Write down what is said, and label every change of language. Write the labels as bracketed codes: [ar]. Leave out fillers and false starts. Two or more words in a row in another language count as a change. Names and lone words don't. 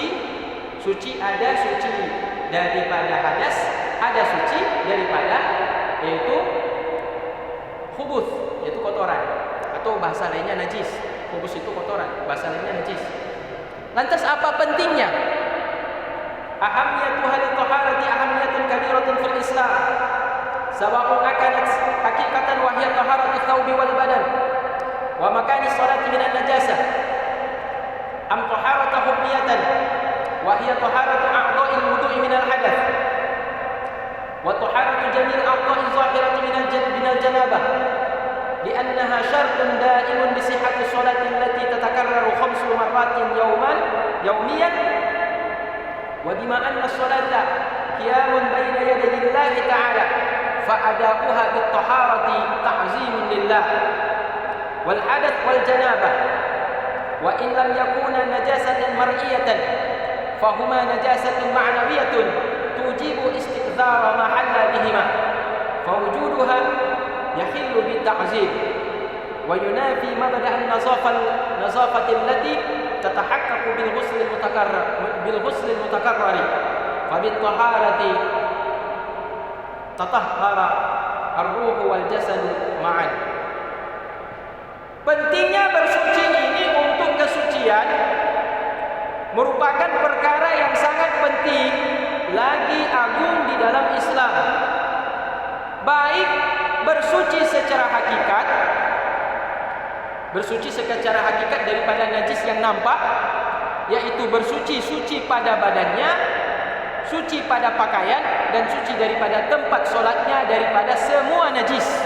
[ms] Suci ada suci daripada hadas, ada suci daripada yaitu khubus, yaitu kotoran, atau bahasa lainnya najis. Khubus itu kotoran, bahasa lainnya najis. Lantas apa pentingnya? [ar] أهمية هذه الطهارة أهمية كبيرة في الإسلام. سواء أكانت حقيقية وهي طهارة الثوب والبدن ومكان الصلاة من النجاسة أم طهارة حكمية وهي طهارة أعضاء الوضوء من الحدث وطهارة جميع الأعضاء الظاهرة من الجنابة لأنها شرط دائم لصحة الصلاة التي تتكرر 5 مرات يوميا وبما أن الصلاة قيام بين يدي الله تعالى فأداؤها بالطهارة تعظيم لله والحدث والجنابة وإن لم يكونا نجاسة مرئية فهما نجاسة معنوية توجب استقذار ما حل بهما فوجودها يخل بالتعظيم وينافي مبدأ النظافة التي تتحقق بالغسل المتكرر فبالطهارة تطهر الروح والجسد معا. [ms] Pentingnya bersuci ini untuk kesucian merupakan perkara yang sangat penting, lagi agung di dalam Islam. Baik bersuci secara hakikat Bersuci secara hakikat daripada najis yang nampak, yaitu suci pada badannya, suci pada pakaian, dan suci daripada tempat solatnya daripada semua najis.